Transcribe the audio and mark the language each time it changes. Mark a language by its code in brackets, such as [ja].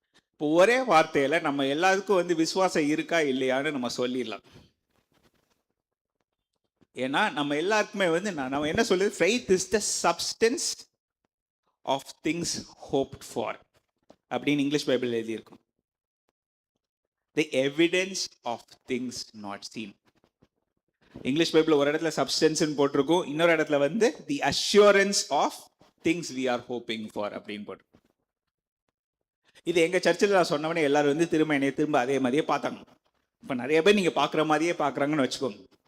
[ta] இப்போ ஒரே வார்த்தையில நம்ம எல்லாருக்கும் வந்து விசுவாசம் இருக்கா இல்லையான்னு நம்ம சொல்லிடலாம். ஏன்னா நம்ம எல்லாருக்குமே வந்து நம்ம என்ன சொல்லுது, [en] faith is the substance of things hoped for [ta] அப்படின்னு இங்கிலீஷ் பைபிள் எழுதியிருக்கும். [en] the evidence of things not seen. [ta] English Bible ஒரு இடத்துல சப்ஸ்டன்ஸ் போட்டிருக்கும், இன்னொரு இடத்துல வந்து [en] the assurance of things we are hoping for [ta] அப்படின்னு போட்டிருக்கும். இது எங்க சர்ச்சில் நான் சொன்னவனே எல்லாரும் வந்து திரும்ப அதே மாதிரியே பார்த்தாங்க. இப்போ நிறைய பேர் நீங்க பார்க்குற மாதிரியே பார்க்குறாங்கன்னு வச்சுக்கோங்க.